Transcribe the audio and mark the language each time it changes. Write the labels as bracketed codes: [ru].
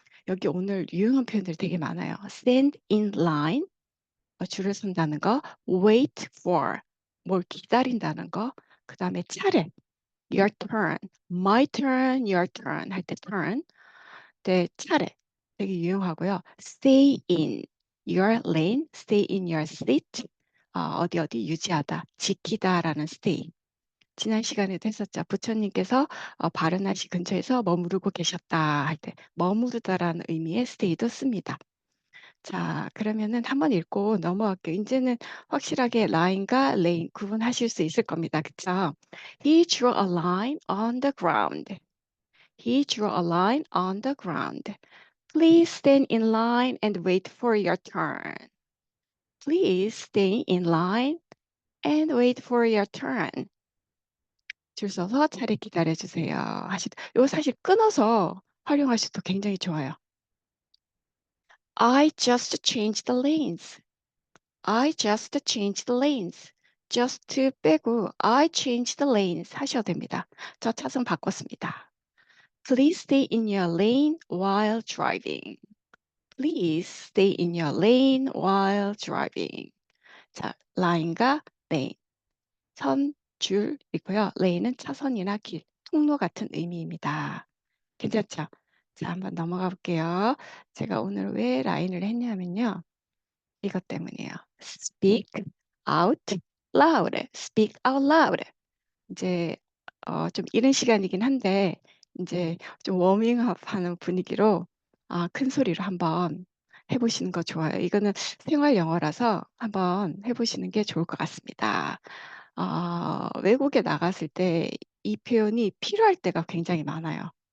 [ko] 여기 오늘 유용한 표현들이 되게 많아요. [en] stand in line [ko] 줄을 선다는 거, [en] wait for [ko] 뭘 기다린다는 거, 그다음에 차례 [en] your turn, my turn, your turn [ko] 할 때 turn 때 차례 되게 유용하고요. [en] stay in your lane, stay in your seat [ko] 어디 유지하다, 지키다라는 [en] stay. [ko] 지난 시간에도 했었죠. 부처님께서 바르나시 근처에서 머무르고 계셨다 할 때 머무르다라는 의미의 stay도 씁니다. 자, 그러면은 한번 읽고 넘어갈게요. 인제는 확실하게 라인과 레인 구분하실 수 있을 겁니다. 그쵸? [en] He drew a line on the ground. He drew a line on the ground. Please stand in line and wait for your turn. Please stay in line and wait for your turn. [ko] 줄 서서 차례 기다려 주세요. 이거 사실 끊어서 활용하셔도 굉장히 좋아요. [en] I just changed the lanes. I just changed the lanes. just [ko] 빼고 [en] I changed the lanes [ko] 하셔도 됩니다. 저 차선 바꿨습니다. [en] Please stay in your lane while driving. Please stay in your lane while driving. [ko] 자, line과 lane. 선, 줄 있고요. lane은 차선이나 길, 통로 같은 의미입니다. 괜찮죠? 자, 한번 넘어가 볼게요. 제가 오늘 왜 라인을 했냐면요. 이것 때문이에요. [en] Speak out loud. Speak out loud. [ko] 이제 좀 이른 시간이긴 한데 인제 좀 워밍업 하는 분위기로 큰 소리로 한번 해 보시는 거 좋아요. 이거는 생활 영어라서 한번 해 보시는 게 좋을 것 같습니다. 외국에 나갔을 때 이 표현이 필요할 때가 굉장히 많아요.